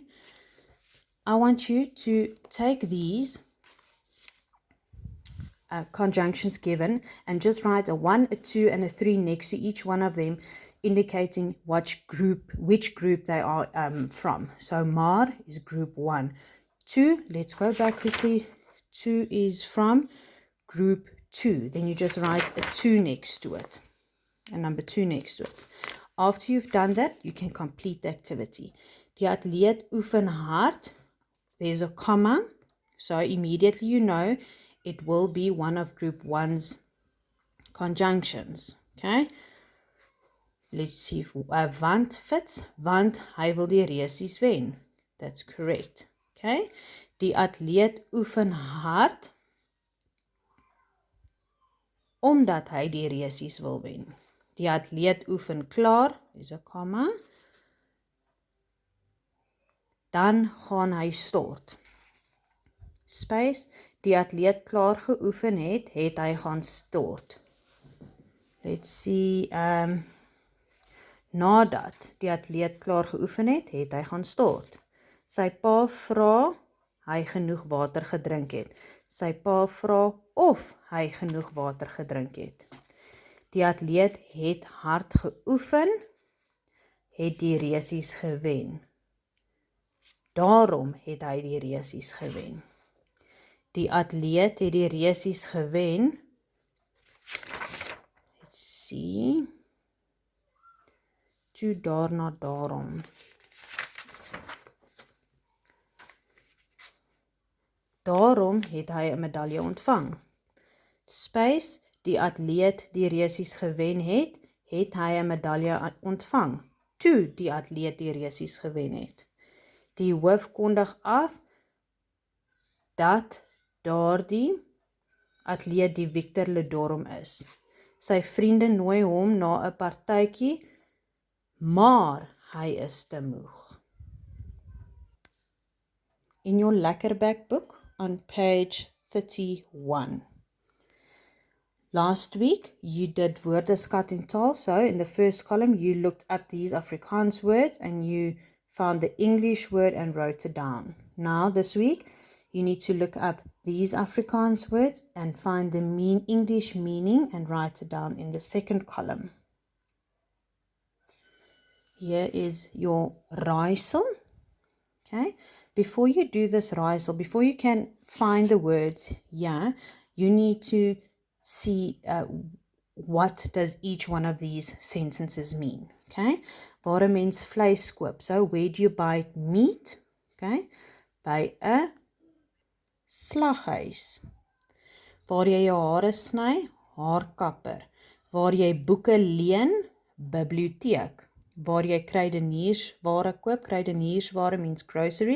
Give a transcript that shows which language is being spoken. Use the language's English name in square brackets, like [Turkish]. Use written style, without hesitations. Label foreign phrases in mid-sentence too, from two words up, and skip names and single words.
[English] I want you to take these conjunctions given and just write a 1, a 2, and a 3 next to each one of them, indicating which group they are from. So maar is group 1. 2, let's go back quickly. 2 is from group 2. Then you just write a 2 next to it, a number 2 next to it. After you've done that, you can complete the activity. [Afrikaans] Die atleet oefen hard. [English] There's a comma, so immediately you know it will be one of group 1's conjunctions. Okay? Let's see if want fits. [Afrikaans] Want hy wil die resies wen. [English] That's correct. Okay? [Afrikaans] Die atleet oefen hard omdat hy die resies wil wen. Die atleet oefen klaar, dis 'n komma. Dan gaan hy stort. Space, die atleet klaar geoefen het hy gaan stort. [English] Let's see, [Afrikaans] nadat die atleet klaar geoefen het hy gaan stort. Sy pa vra hy genoeg water gedrink het. Sy pa vra of hy genoeg water gedrink het. Die atleet het hard geoefen, het die resies gewen. Daarom het hy die resies gewen. Die atleet het die resies gewen. [English] Let's see. [Afrikaans] Toe daarna daarom. Daarom het hy 'n medalje ontvang. Space, die atleet die resies gewen het hy 'n medalje ontvang. Toe die atleet die resies gewen het. Die hoof kondig af dat daardie atleet die Victor Ledorm is. Sy vriende nooi hom na 'n partytjie, maar hy is te moeg. [English] In your Lekkerback book on page 31. Last week, you did [Afrikaans] woordeskat en taal. [English] So in the first column, you looked up these Afrikaans words and you found the English word and wrote it down. Now, this week, you need to look up these Afrikaans words and find the English meaning and write it down in the second column. Here is your raaisel. Okay. Before you do this raaisel, before you can find the words, you need to see what does each one of these sentences mean. [Afrikaans] Okay, waar 'n mens vleis koop. [English] So where do you buy meat? [Afrikaans] Okay, by 'n slaghuis. Waar jy jou hare sny, haarkapper. Waar jy boeke leen, biblioteek. Waar jy kruideniersware koop, kruideniersware [English] means groceries.